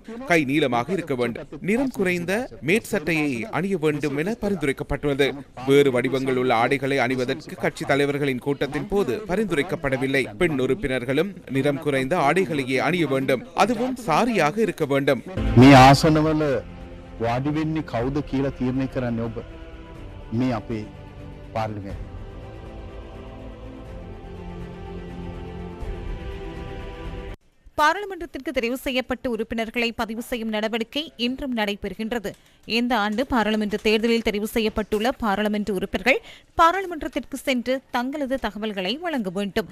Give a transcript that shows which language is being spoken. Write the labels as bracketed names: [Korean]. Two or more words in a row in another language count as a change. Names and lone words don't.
[Tamil] கை நீளமாக இருக்க வேண்டும். நிறம் குறைந்த மேற்சட்டையை அணிய வேண்டும் என பரிந்துரைக்கப்பட்டுள்ளது. வேறு வடிவங்கள் உள்ள ஆடைகளை அணிவதற்கு கட்சி தலைவர்களின் கூட்டத்தின் போது பரிந்துரைக்கப்படவில்லை. பெண் உறுப்பினர்களும் நிறம் குறைந்த ஆடைகளையே அணிய வேண்டும். அதுவும் சாரியாக இருக்க வேண்டும். [Sinhala] වාඩි වෙන්නේ කවුද කියලා තීරණය කරන්නේ ඔබ. මේ අපේ පාර්ලිමේන්තුව. [Tamil] பாராளுமன்றத்திற்கு தெரிவு செய்யப்பட்ட உறுப்பினர்களை பதிவு செய்யும் நடவடிக்கை இன்றும் நடைபெறுகின்றது. இந்த ஆண்டு பாராளுமன்ற தேர்தலில் தெரிவு செய்யப்பட்டுள்ள பாராளுமன்ற உறுப்பினர்கள் பாராளுமன்றத்திற்கு சென்று தங்களது தகவல்களை வழங்க வேண்டும்.